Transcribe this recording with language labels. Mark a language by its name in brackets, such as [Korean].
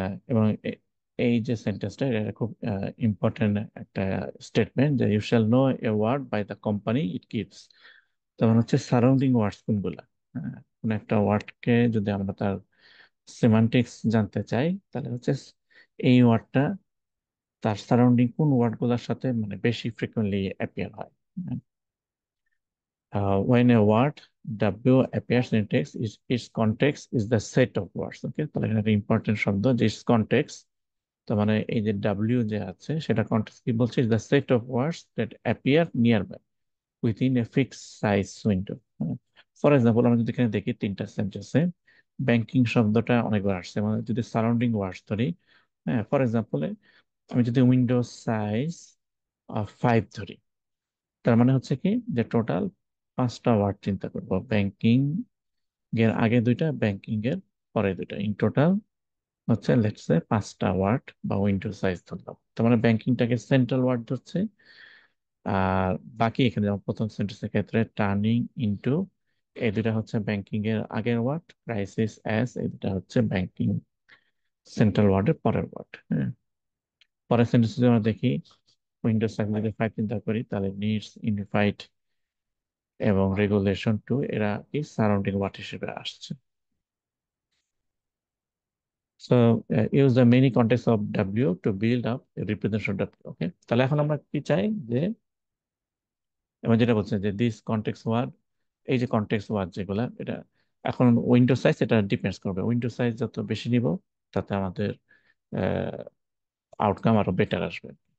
[Bangla] এবং এই যে সেন্টেন্সটা এটা খুব ইম্পর্টেন্ট একটা স্টেটমেন্ট, যে [English] You shall know a word by the company it keeps. [Bangla] তার মানে হচ্ছে সারাউন্ডিং ওয়ার্ডস কোনগুলা, হ্যাঁ, কোন একটা ওয়ার্ডকে যদি আমরা তার সিমান্টিক্স জানতে চাই তাহলে হচ্ছে এই ওয়ার্ডটা তার সারাউন্ডিং কোন ওয়ার্ড গুলার সাথে মানে বেশি ফ্রিকুয়েন্টলি অ্যাপিয়ার হয়। [English] When a word W appears in text, its context is the set of words. [Bangla] Okay, তাহলে এখানে একটা ইম্পর্টেন্ট শব্দ যে কন্টেক্স, তার মানে এই যে ডাব্লিউ যে আছে সেটা কন্টেক্স কি বলছে, [English] Is the set of words that appear near by within a fix size window. [Bangla] For example আমরা যদি এখানে দেখি তিনটা সেন্টেন্সে ব্যাংকিং শব্দটা অনেকবার আসছে, মানে যদি সারাউন্ডিং ওয়ার্ডস ধরি, হ্যাঁ, ফর এক্সাম্পল আমি যদি উইন্ডো সাইজ 5 ধরি, তার মানে হচ্ছে কি যে টোটাল 5টা ওয়ার্ড চিন্তা করবো, ব্যাংকিং এর আগে দুইটা, ব্যাংকিং এর পরে দুইটা, ইন টোটাল হচ্ছে লেটস সে 5টা ওয়ার্ড বা উইন্ডো সাইজ ধরলাম। তার মানে ব্যাংকিংটাকে সেন্ট্রাল ওয়ার্ড ধরছে, আর বাকি এখানে যেমন প্রথম সেন্টেন্সের ক্ষেত্রে টার্নিং ইনটু, এই দুটা হচ্ছে ব্যাংকিং এর আগের ওয়ার্ড, ক্রাইসিস অ্যাস এই দুটা হচ্ছে ব্যাংকিং সেন্ট্রাল ওয়ার্ডের পরের ওয়ার্ড, হ্যাঁ। পরের সেন্টেন্সে যদি আমরা দেখি উইন্ডোজ সাইজ যদি 5 চিন্তা করি তাহলে নিডস, ইউনিফাইড এবং রেগুলেশন টু এরা কি সারাউন্ডিং ওয়ার্ড হিসেবে আসছে। [English] So use the many contexts of W to build up a representation of W. [Bangla] Okay, তাহলে এখন আমরা কি চাই যে এবার যেটা বলছে যে দিস কন্টেক্সট ওয়ার্ড, এই যে কন্টেক্সট ওয়ার্ড যেগুলা এটা এখন উইন্ডো সাইজ এটা ডিপেন্ডস করবে, উইন্ডো সাইজ যত বেশি নিব তাতে আমাদের আউটকাম আরো বেটার আসবে।